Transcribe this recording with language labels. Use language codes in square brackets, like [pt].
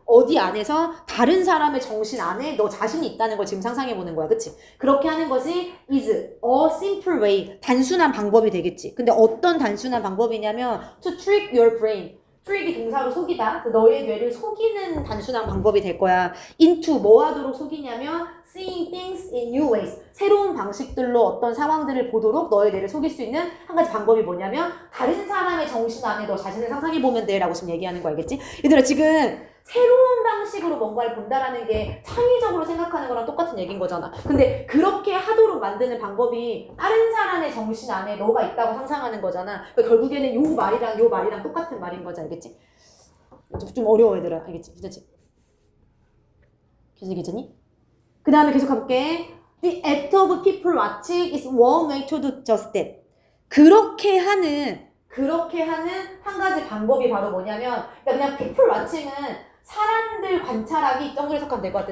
[ko] 어디 안에서 다른 사람의 정신 안에 너 자신이 있다는 걸 지금 상상해보는 거야. 그치? 그렇게 하는 것이 [en] is a simple way. [ko] 단순한 방법이 되겠지. 근데 어떤 단순한 방법이냐면 [en] to trick your brain. [ko] trick이 동사로 속이다. 그 너의 뇌를 속이는 단순한 방법이 될 거야. into 뭐 하도록 속이냐면 [en] seeing things in new ways. [ko] 새로운 방식들로 어떤 상황들을 보도록 너의 뇌를 속일 수 있는 한 가지 방법이 뭐냐면 다른 사람의 정신 안에 너 자신을 상상해 보면 돼 라고 지금 얘기하는 거 알겠지? 얘들아 지금 새로운 방식으로 뭔가를 본다라는 게 창의적으로 생각하는 거랑 똑같은 얘기인 거잖아. 근데 그렇게 하도록 만드는 방법이 다른 사람의 정신 안에 너가 있다고 상상하는 거잖아. 그러니까 결국에는 요 말이랑 똑같은 말인 거지. 알겠지? 좀 어려워 얘들아. 알겠지? 괜찮지? 괜찮니? 그 다음에 계속 가볼게. [en] The act of people watching is one way to do just that. [ko] 그렇게 하는 한 가지 방법이 바로 뭐냐면 그냥 people watching은 사람들 관찰하기 정도로 해석하면 될 것 같아.